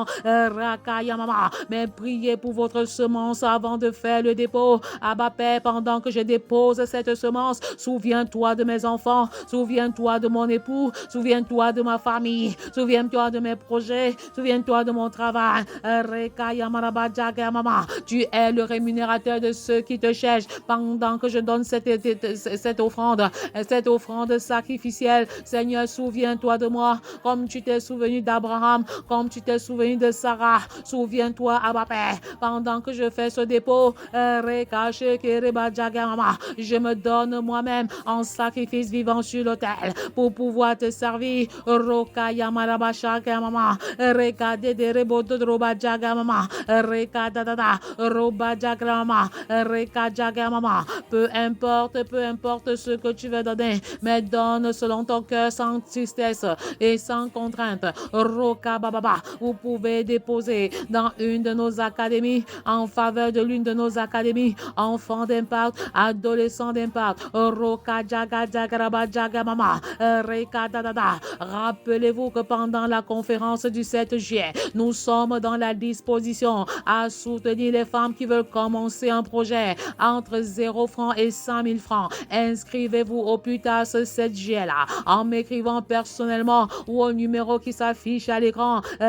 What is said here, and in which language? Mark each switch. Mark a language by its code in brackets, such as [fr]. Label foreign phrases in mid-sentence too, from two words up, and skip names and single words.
[fr] Mais priez pour votre semence avant de faire le dépôt. Abba Père, pendant que je dépose cette semence, souviens-toi de mes enfants, souviens-toi de mon époux, souviens Souviens-toi de ma famille. Souviens-toi de mes projets. Souviens-toi de mon travail. Rekaya maraba jaga mama. Tu es le rémunérateur de ceux qui te cherchent pendant que je donne cette offrande sacrificielle. Seigneur, souviens-toi de moi comme tu t'es souvenu d'Abraham, comme tu t'es souvenu de Sarah. Souviens-toi, Abba Père, pendant que je fais ce dépôt, je me donne moi-même en sacrifice vivant sur l'autel pour pouvoir te servir. Roka yamaraba shaka mama, reka de rebo de roba jaga mama, reka da roba jaga mama, reka jaga mama. Peu importe ce que tu veux donner, mais donne selon ton cœur sans tristesse et sans contrainte. Roka bababa, vous pouvez déposer dans une de nos académies en faveur de l'une de nos académies, enfants d'impact, adolescents d'impact. Roka jaga jagaraba jaga mama, reka da. Rappelez-vous que pendant la conférence du 7 juillet, nous sommes dans la disposition à soutenir les femmes qui veulent commencer un projet entre 0 francs et 100 000 francs. Inscrivez-vous au plus tard ce 7 juillet-là en m'écrivant personnellement ou au numéro qui s'affiche à l'écran.